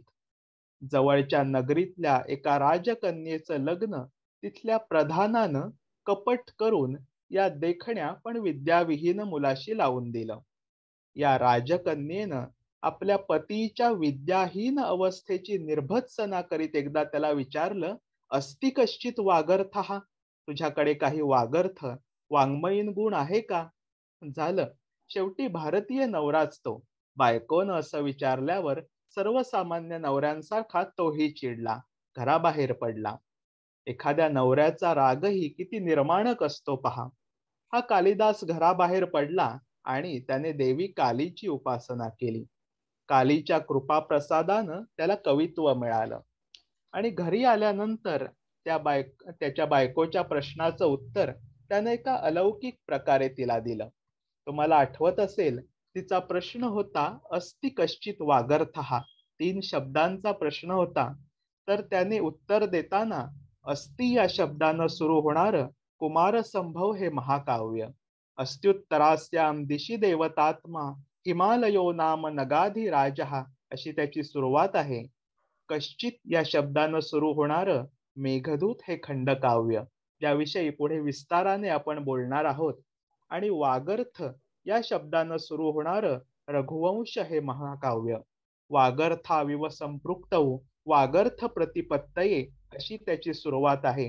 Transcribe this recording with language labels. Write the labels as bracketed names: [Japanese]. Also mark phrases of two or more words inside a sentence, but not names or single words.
[Marathi] जवळच्या नगरीतल्या एका राजकन्येचं लग्न तिथल्या प्रधानानं कपट करून या देखण्या पण विद्याविहीन मुलाशी लावून दिलं. या राजकन्येनं आपल्या पतीच्या विद्याहीन अवस्थेची निर्भत्सना करीत एकदा त्याला विचारलं, [Sanskrit] अस्ति कश्चित वागर्थः? [Marathi] तुझ्याकडे काही वागर्थ, वाङ्मयीन गुण आहे का? झालं. शेवटी भारतीय नवराच तो. बायकोनं असं विचारल्यावर सर्वसामान्य नवऱ्यांसारखा तोही चिडला, घराबाहेर पडला. एखाद्या नवऱ्याचा रागही किती निर्माणक असतो पहा. हा कालिदास घराबाहेर पडला आणि त्याने देवी कालीची उपासना केली. कालीच्या कृपाप्रसादानं त्याला कवित्व मिळालं आणि घरी आल्यानंतर त्याच्या बायकोच्या प्रश्नाचं उत्तर त्याने एका अलौकिक प्रकारे तिला दिलं. तुम्हाला आठवत असेल, तिचा प्रश्न होता [Sanskrit] अस्ति कश्चित वागर्थः. [Marathi] 3 शब्दांचा प्रश्न होता. तर त्याने उत्तर देताना अस्ति या शब्दानं सुरू होणारं कुमारसंभव हे महाकाव्य, [Sanskrit] अस्त्युत्तरास्यां दिशि देवतात्मा हिमालयो नाम नगाधिराजः [Marathi] अशी त्याची सुरुवात आहे. कश्चित या शब्दानं सुरू होणारं मेघदूत हे खंडकाव्य, याविषयी पुढे विस्ताराने आपण बोलणार आहोत. आणि वागर्थ या शब्दानं सुरू होणारं रघुवंश हे महाकाव्य, [Sanskrit] वागर्थाविव संपृक्तौ वागर्थ प्रतिपत्तये [Marathi] अशी त्याची सुरुवात आहे.